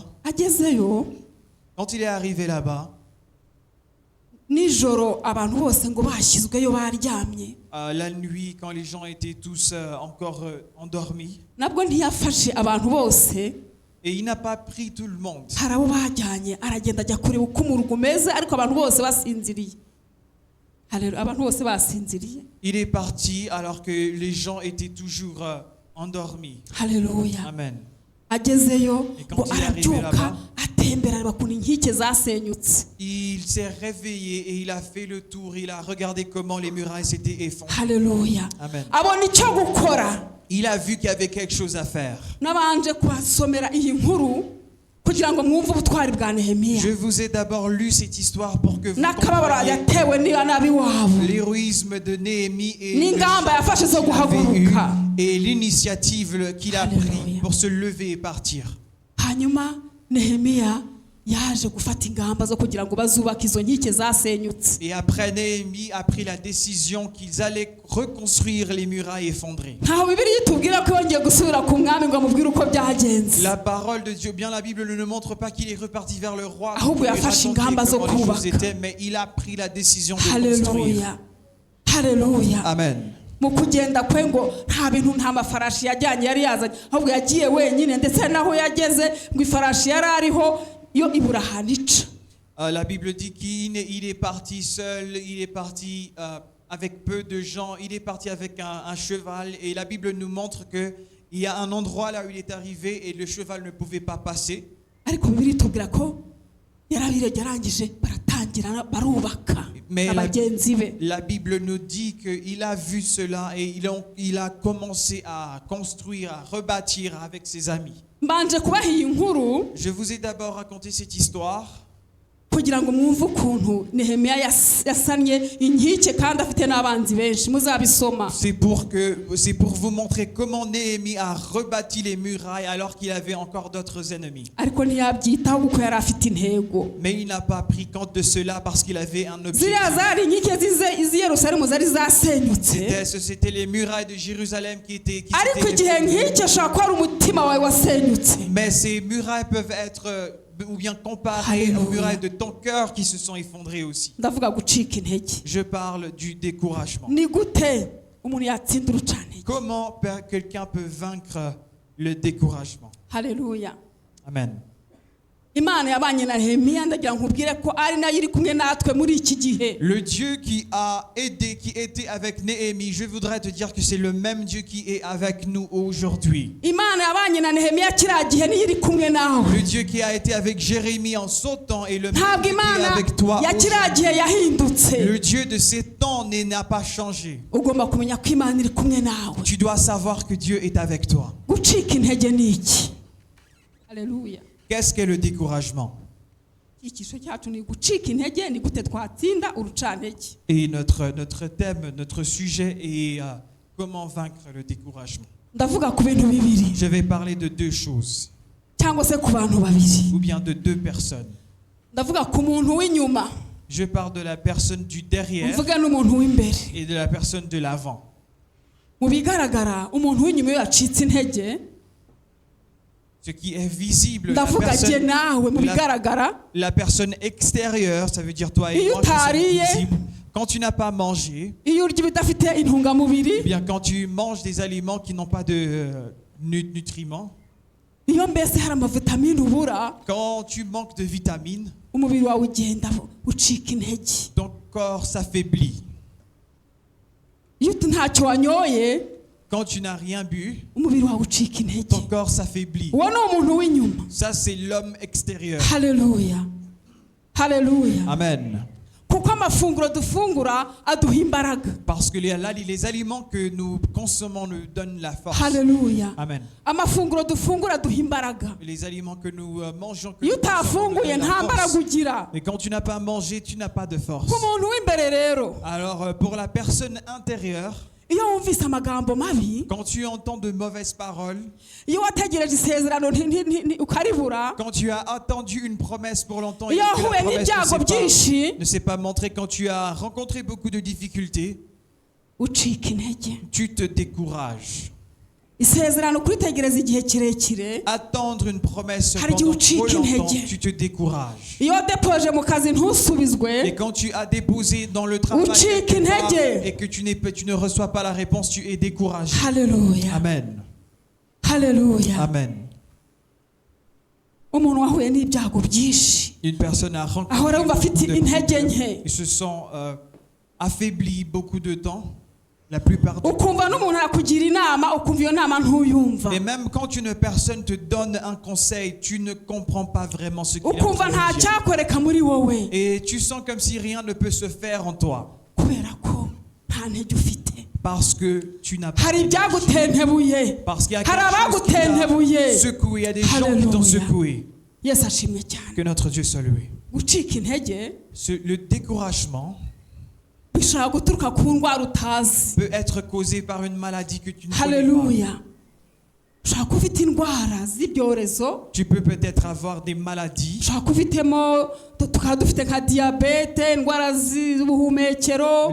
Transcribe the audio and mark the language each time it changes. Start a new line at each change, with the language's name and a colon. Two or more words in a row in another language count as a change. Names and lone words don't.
French: Quand il est arrivé là-bas, la nuit, quand les gens étaient tous encore endormis, et il n'a pas pris tout le monde. Il est parti alors que les gens étaient toujours endormis. Alléluia. Amen.
Kinyarwanda: agezeyo
French: Et
Kinyarwanda: ngo
French: quand il est arrivé
Kinyarwanda: arabyuka
French: là-bas,
Kinyarwanda: atembera areba ukuntu inkike zasenyutse.
French: il s'est réveillé et il a fait le tour. Il a regardé comment les murailles s'étaient effondrées.
Kinyarwanda: Haleluya.
French: Amen.
Kinyarwanda: abona icyo gukora.
French: Il a vu qu'il y avait quelque chose à faire.
Kinyarwanda: Nabanje kubasomera iyi nkuru kugira ngo mwumve ubutwari bwa Nehemiya
French: Je vous ai d'abord lu cette histoire pour que vous
Kinyarwanda: n'akababaro
French: compreniez
Kinyarwanda: yatewe n'abi wabo
French: l'héroïsme de Néhémie et le
Kinyarwanda: n'ingamba yafashe zo
French: qu'il avait eu
Kinyarwanda: guhaguruka.
French: et l'initiative qu'il a Alléluia. prise pour se lever et partir.
Kinyarwanda: hanyuma Nehemiya yaje gufata ingamba zo kugira ngo bazubake izo nkike zasenyutse.
French: Et après, Néhémie a pris la décision qu'ils allaient reconstruire les murailles effondrées.
Kinyarwanda: ntaho Bibiliya itubwira ko yongeye gusubira ku mwami ngo amubwire uko byagenze,
French: La parole de Dieu, bien la Bible ne montre pas qu'il est reparti vers le roi
Kinyarwanda: ahubwo
French: pour lui
Kinyarwanda: yafashe
French: raconter
Kinyarwanda: ingamba zo
French: comment les choses
Kinyarwanda: kubaka.
French: étaient, mais il a pris la décision de construire.
Kinyarwanda: haleluya haleluya.
French: Amen.
Kinyarwanda: mu kugenda kwe ngo nta bintu nta mafarashi yajyanye yari yazanye, ahubwo yagiye wenyine, ndetse naho yageze ngo ifarashi yari ariho yo ibura ahantu ica.
French: La Bible dit qu'il est parti seul, il est parti avec peu de gens, il est parti avec un cheval, et la Bible nous montre qu'il y a un endroit là où il est arrivé et le cheval ne pouvait pas passer.
Kinyarwanda: ariko Bibiliya itubwira ko yarangije baratangira barubaka na bagenzi be.
French: La Bible nous dit qu'il a vu cela et il a commencé à construire, à rebâtir avec ses amis.
Kinyarwanda: mbanje kubaha iyi nkuru
French: Je vous ai d'abord raconté cette histoire
Kinyarwanda: kugira ngo mwumve ukuntu Nehemiya yasanye inkike kandi afite n'abanzi benshi. Muzabisoma.
French: C'est pour vous montrer comment Néhémie a rebâti les murailles alors qu'il avait encore d'autres ennemis.
Kinyarwanda: ariko ntiyabyitaho kuko yari afite intego.
French: Mais il n'a pas pris compte de cela parce qu'il avait un objectif.
Kinyarwanda: ziriya zari inkike z'i Yerusalemu zari zasenyutse,
French: C'était les murailles de Jérusalem qui s'étaient
Kinyarwanda: ariko igihe nk'icyo ashobora kuba ari umutima wawe wasenyutse.
French: Mais ces murailles peuvent être ou bien comparées aux murailles de ton cœur qui se sont effondrées aussi.
Kinyarwanda: ndavuga gucika intege.
French: Je parle du découragement.
Kinyarwanda: ni gute umuntu yatsinda urucantege?
French: Comment quelqu'un peut vaincre le découragement?
Kinyarwanda: haleluya.
French: Amen.
Kinyarwanda: Imana yabanye na Nehemiya, ndagira nkubwire ko ari nayo iri kumwe natwe muri iki gihe.
French: Le Dieu qui a aidé, qui était avec Néhémie, je voudrais te dire que c'est le même Dieu qui est avec nous aujourd'hui.
Kinyarwanda: Imana yabanye na Nehemiya kiriya gihe niyo iri kumwe nawe.
French: Le Dieu qui a été avec Jérémie en son temps est le même
Kinyarwanda: ntabwo
French: Dieu qui est
Kinyarwanda: Imana
French: avec toi
Kinyarwanda: ya kiriya gihe yahindutse.
French: Le Dieu de ces temps n'a pas changé.
Kinyarwanda: ugomba kumenya ko Imana iri kumwe nawe.
French: Tu dois savoir que Dieu est avec toi.
Kinyarwanda: gucika intege ni iki? haleluya.
French: Qu'est-ce qu'est le découragement?
Kinyarwanda: icyiciro cyacu ni gucika intege, ni gute twatsinda urucantege.
French: Et notre thème, notre sujet est comment vaincre le découragement.
Kinyarwanda: ndavuga ku bintu bibiri
French: Je vais parler de deux choses,
Kinyarwanda: cyangwa se ku bantu babiri.
French: ou bien de deux personnes.
Kinyarwanda: ndavuga ku muntu w'inyuma,
French: Je parle de la personne du derrière
Kinyarwanda: mvuga n'umuntu w'imbere.
French: et de la personne de l'avant.
Kinyarwanda: mu bigaragara umuntu w'inyuma iyo yacitse intege,
French: Ce qui est visible,
Kinyarwanda: ndavuga jye nawe mu bigaragara,
French: la personne extérieure, ça veut dire toi et
Kinyarwanda: iyo
French: moi, qui sommes
Kinyarwanda: utariye,
French: visibles. Quand tu n'as pas mangé,
Kinyarwanda: iyo urya ibidafite intungamubiri,
French: ou bien quand tu manges des aliments qui n'ont pas de nutriments,
Kinyarwanda: iyo mbese hari amavitamine ubura,
French: quand tu manques de vitamines,
Kinyarwanda: umubiri wawe ugenda ucika intege.
French: ton corps s'affaiblit.
Kinyarwanda: iyo ntacyo wanyoye,
French: Quand tu n'as rien bu,
Kinyarwanda: umubiri wawe ucika intege.
French: ton corps s'affaiblit.
Kinyarwanda: uwo ni umuntu w'inyuma.
French: Ça, c'est l'homme extérieur.
Kinyarwanda: haleluya haleluya.
French: Amen.
Kinyarwanda: kuko amafunguro dufungura aduha imbaraga.
French: Parce que les aliments que nous consommons nous donnent la force.
Kinyarwanda: haleluya.
French: Amen.
Kinyarwanda: amafunguro dufungura aduha imbaraga.
French: Les aliments que nous mangeons, que
Kinyarwanda: iyo
French: nous consommons, nous
Kinyarwanda: utafunguye
French: donnent la
Kinyarwanda: nta mbaraga
French: force.
Kinyarwanda: ugira.
French: Mais quand tu n'as pas mangé, tu n'as pas de force.
Kinyarwanda: ku muntu w'imbere rero,
French: Alors, pour la personne intérieure,
Kinyarwanda: iyo wumvise amagambo mabi,
French: quand tu entends de mauvaises paroles,
Kinyarwanda: iyo wategereje isezerano ukaribura,
French: quand tu as attendu une promesse pour longtemps et
Kinyarwanda: iyo
French: que la
Kinyarwanda: wahuye
French: promesse
Kinyarwanda: n'ibyago byinshi,
French: ne s'est pas montrée, quand tu as rencontré beaucoup de difficultés,
Kinyarwanda: ucika intege.
French: tu te décourages.
Kinyarwanda: isezerano kuritegereza igihe kirekire,
French: Attendre une promesse
Kinyarwanda: Hari igihe
French: pendant trop
Kinyarwanda: ucika
French: longtemps,
Kinyarwanda: intege.
French: tu te décourages.
Kinyarwanda: iyo wadepoje mu kazi ntusubizwe,
French: Et quand tu as déposé dans le travail
Kinyarwanda: Ucika
French: quelque part
Kinyarwanda: intege.
French: et que tu ne reçois pas la réponse, tu es découragé.
Kinyarwanda: haleluya
French: Amen.
Kinyarwanda: haleluya.
French: Amen.
Kinyarwanda: umuntu wahuye n'ibyago byinshi
French: Une personne a rencontré
Kinyarwanda: ahora yumva
French: beaucoup
Kinyarwanda: afite
French: de
Kinyarwanda: intege
French: problèmes.
Kinyarwanda: nke.
French: Ils se sont affaiblis beaucoup de temps. La plupart du temps.
Kinyarwanda: ukumva n'umuntu arakugira inama ukumva iyo nama ntuyumva
French: Et même quand une personne te donne un conseil, tu ne comprends pas vraiment ce qu'il est en
Kinyarwanda: ukumva
French: train
Kinyarwanda: nta
French: de dire.
Kinyarwanda: cyakoreka muri wowe
French: Et tu sens comme si rien ne peut se faire en toi.
Kinyarwanda: kubera ko nta ntege ufite
French: Parce que tu n'as pas
Kinyarwanda: hari
French: d'énergie.
Kinyarwanda: ibyagutentebuye
French: Parce qu'il y a
Kinyarwanda: hari
French: quelque chose qui
Kinyarwanda: abagutentebuye
French: t'a secoué. Il y a des gens qui t'ont Alléluia. secoué.
Kinyarwanda: yesu ashimwe cyane
French: Que notre Dieu soit loué.
Kinyarwanda: gucika intege
French: Le découragement
Kinyarwanda: bishobora guturuka ku ndwara utazi
French: peut être causé par une maladie que tu ne connais pas.
Kinyarwanda: haleluya ushobora kuba ufite indwara z'ibyorezo
French: Tu peux peut-être avoir des maladies.
Kinyarwanda: ushobora kuba ufitemo tukaba dufite nka diyabete indwara z'ubuhumekero